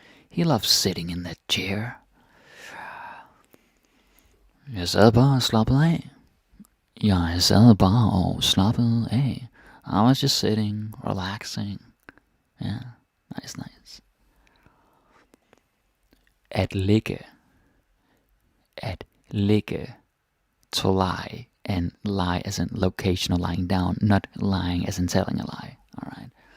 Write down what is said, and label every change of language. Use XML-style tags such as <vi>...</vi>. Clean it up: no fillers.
<en>He loves sitting in that chair.</en> <da>Jeg sad bare og slappede af. Jeg sad bare og slappede af.</da> <en>I was just sitting, relaxing. Yeah, nice.</en> <da>At ligge. At ligge.</da> <en>To lie. And lie as in location of lying down. Not lying as in telling a lie. Alright.</en>